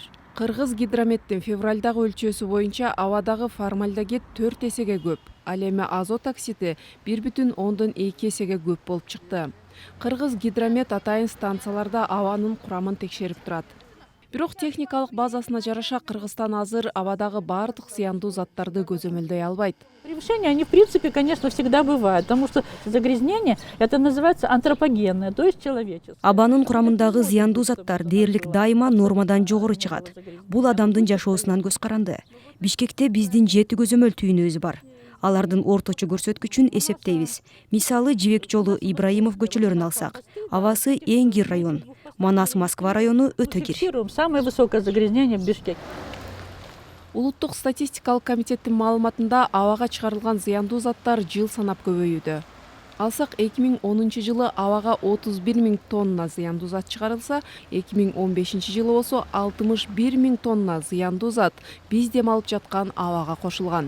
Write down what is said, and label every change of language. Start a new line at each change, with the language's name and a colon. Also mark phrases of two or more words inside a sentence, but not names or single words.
Kyrgyz: Кыргыз гидрометтин февралдагы өлчөөсү боюнча абадагы формальдегид 4 эсеге көп. Ал эми азот оксиди 1,2 эсеге көп болуп чыкты. Кыргыз гидромет атайын станцияларда абанын курамын текшерип турат. Бирок техникалык базасына жараша Кыргызстан азыр абадагы бардык зыяндуу заттарды көзөмөлдөй албайт.
Russian: Превышения, они в принципе, конечно, всегда бывают, потому что загрязнение, это называется антропогенное, то есть человеческое.
Kyrgyz: Абанын курамындагы зыяндуу заттар дээрлик дайыма нормадан жогору чыгат. Бул адамдын жашоосунан көз каранды. Бишкекте биздин 7 көзөмөл түйүнүбүз бар. Алардын орточо көрсөткүчүн эсептейбиз. Мисалы, Жибек жолу Ибраимов көчөлөрүн алсак, абасы эң кир район. Манас Москва району өтө кир.
Russian: Фиксируем самое высокое загрязнение в Бишкеке.
Kyrgyz: Улуттук статистикалык комитеттин маалыматында абага чыгарылган зыяндуу заттар жыл санап көбөйүүдө. Алсак 2010 жылы абага 31 000 тонна зыяндуу зат чыгарылса, 2015 жылы болсо 61 000 тонна зыяндуу зат биз дем алып жаткан абага кошулган.